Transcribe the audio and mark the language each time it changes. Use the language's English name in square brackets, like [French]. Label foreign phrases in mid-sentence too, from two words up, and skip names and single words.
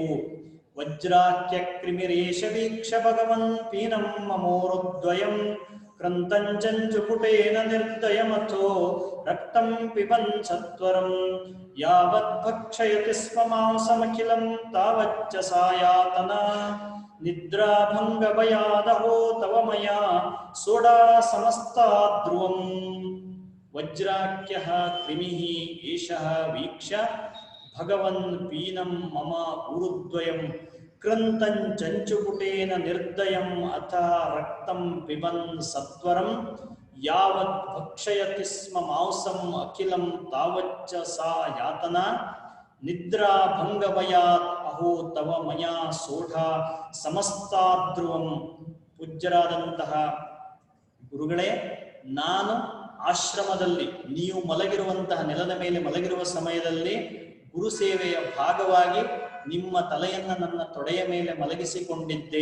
[Sanskrit] ವಜ್ರಾಖ್ಯ ಕ್ರಿಮಿರೇಶ ವೀಕ್ಷ ಭಗವನ್ ಪೀನಂ ಮಮೋರುದ್ವಯಂ ಕ್ರಂತಂಚಂಚುಪುಟೇನ ನಿರ್ದಯಮಥೋ ರಕ್ತಂ ಪಿಬನ್ ಸತ್ವರಂ ಯಾವತ್ ಭಕ್ಷಯತಿ ಸ್ಮ ಮಾಂಸಮಖಿಲಂ ತಾವಚ್ಚ ಸಾಯಾತನ ನಿದ್ರಾಭಂಗಭಯಾದಹೋ ತವ ಮಯಾ ಸೋಡಾ ಸಮಸ್ತಾದ್ರುವಂ. ವಜ್ರಾಖ್ಯಃ ಕ್ರಿಮಿಃ ಏಷಃ ವೀಕ್ಷ ಭಗವನ್ ಪೀನಂ ಮಮ ಊರುದ್ವಯಂ ಕ್ರಂತಂಚಂಚುಪುಟೇನ ನಿರ್ದಯಂ ಅಥ ರಕ್ತಂ ಪಿಬನ್ ಸತ್ವರಂ ಯಾವತ್ ಭಕ್ಷಯತಿ ಸ್ಮ ಮಾಂಸಂ ಅಖಿಲಂ ತಾವಚ್ಚ ಸಾ ಯಾತನಾ ನಿದ್ರಾ ಭಂಗಭಯಾತ್ ಅಹೋ ತವ ಮಯಾ ಸೋಢಾ ಸಮಸ್ತಾದ್ರುವಂ. [Kannada] ಪೂಜ್ಯರಾದಂತಹ ಗುರುಗಳೇ, ನಾನು ಆಶ್ರಮದಲ್ಲಿ ನೀವು ಮಲಗಿರುವಂತಹ ನೆಲದ ಮೇಲೆ ಮಲಗಿರುವ ಸಮಯದಲ್ಲಿ ಗುರು ಸೇವೆಯ ಭಾಗವಾಗಿ ನಿಮ್ಮ ತಲೆಯನ್ನ ನನ್ನ ತೊಡೆಯ ಮೇಲೆ ಮಲಗಿಸಿಕೊಂಡಿದ್ದೆ.